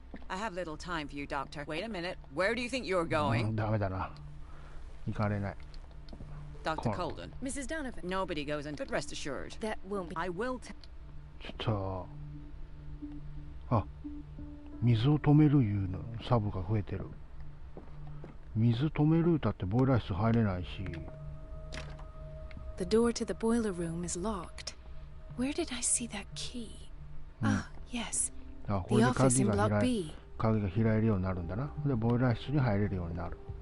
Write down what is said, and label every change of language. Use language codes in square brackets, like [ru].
[en] I have little time for you, Doctor. Wait a minute. Where do you think you're going? [ja] ダメだな。行かれない。 [en] Dr. Colden. Mrs. Donovan. Nobody goes in, but rest assured. That won't be. I will [ja] ちょっと、あ、水を止めるいうのサブが増えてる。水止めるだってボイラー室入れないし。 [en] The door to the boiler room is locked. Where did I see that key? Ah, yes. [ja] あ、これで鍵が開えるようになるんだな。で、ボイラー室に入れるようになる。